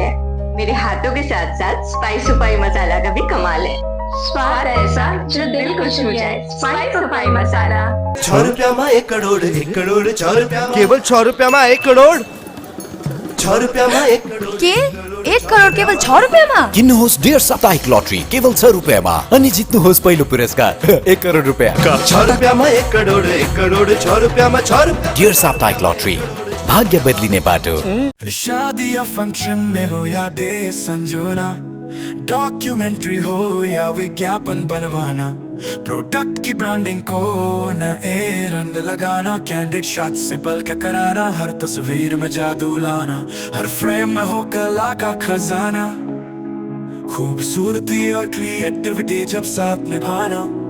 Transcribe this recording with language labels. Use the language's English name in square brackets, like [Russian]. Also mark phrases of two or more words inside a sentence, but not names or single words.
[Hindi] मेरे हाथों के साथ साथ स्पाइस उपाई मसाला का भी कमाल है। स्वाद ऐसा जो दिल को छू जाए। स्पाइस उपाई मसाला। 6 रुपया में 1 करोड़, 1 करोड़ 6 रुपया में। केवल 6 रुपया में 1 करोड़, 6 रुपया में 1 करोड़। [Nepali] के 1 करोड केवल 6 रुपियाँमा? किन्नुहोस् डेढ साप्ताहिक लटरी केवल 6 रुपियाँमा अनि जित्नुहोस् पहिलो पुरस्कार 1 करोड रुपियाँ। [Hindi] 6 रुपया में 1 करोड़, 1 करोड़ 6 रुपया में 6 रुपया। [Nepali] डेढ साप्ताहिक लटरी, भाग्य बदलिने बाटो। [Hindi] शादी या फंक्शन में हो या डे संजोना, डॉक्यूमेंट्री हो या विज्ञापन बनवाना, प्रोडक्ट की ब्रांडिंग को नए रंग लगाना, [English] candid shot [Hindi] से पल के कराना, हर तस्वीर में जादू लाना, हर फ्रेम में हो कला का खजाना, खूबसूरती और क्रिएटिविटी जब साथ निभाना।